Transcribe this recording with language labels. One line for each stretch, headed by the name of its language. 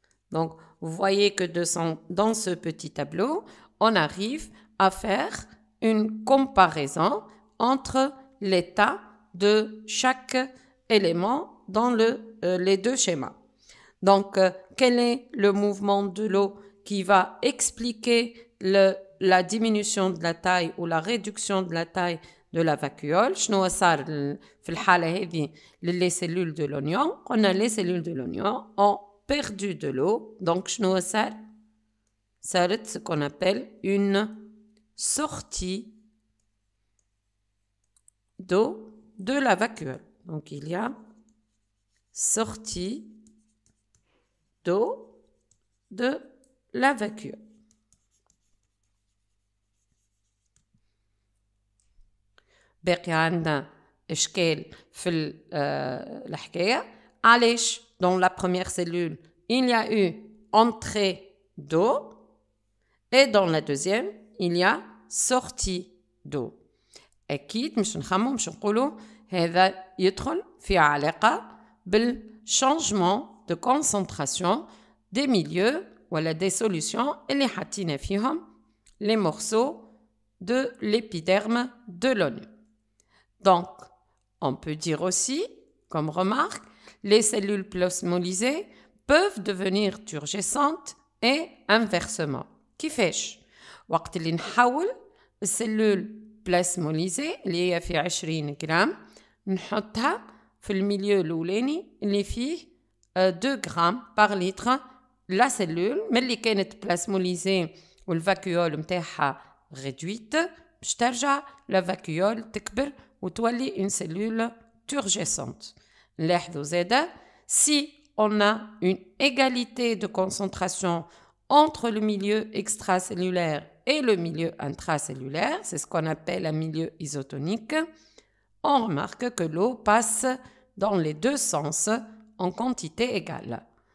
French: Donc, vous voyez que dans ce petit tableau, on arrive à faire une comparaison entre l'état de chaque élément dans les deux schémas. Donc, quel est le mouvement de l'eau qui va expliquer la diminution de la taille ou la réduction de la taille de la vacuole?
Arabic: شنو صار في الحالة هذه
French: les cellules de l'oignon? On a les cellules de l'oignon ont perdu de l'eau. Donc,
Arabic: شنو صار؟ صارت
French: ce qu'on appelle une sortie d'eau de la vacuole. Donc, il y a sortie d'eau de la vacuole.
Arabic: باقي عندنا إشكال في الحكاية. علاش
French: dans la première cellule il y a eu entrée d'eau et dans la deuxième il y a sortie d'eau.
Arabic: أكيد مش نخمم مش نقولوا هذا يدخل في علاقة بال
French: changement de concentration des milieux
Arabic: ولا
French: des solutions
Arabic: اللي حاطين فيهم
French: les morceaux de l'épiderme de l'oignon. Donc, on peut dire aussi, comme remarque, les cellules plasmolysées peuvent devenir turgescentes et inversement.
Arabic: كيفاش؟ وقت اللي نحول السلول بلاسموليزي اللي هي في 20 جرام نحطها في الميليو الأولاني اللي فيه 2 جرام بار لتر لا سلول ملي كانت بلاسموليزي والفاكيول متاعها ريدويت باش ترجع لا فاكيول تكبر وتولي
French: une cellule turgescente.
Arabic: نلاحظوا زادا
French: si on a une égalité de concentration entre le milieu extracellulaire et le milieu intracellulaire, c'est ce qu'on appelle un milieu isotonique, on remarque que l'eau passe dans les deux sens en quantité égale.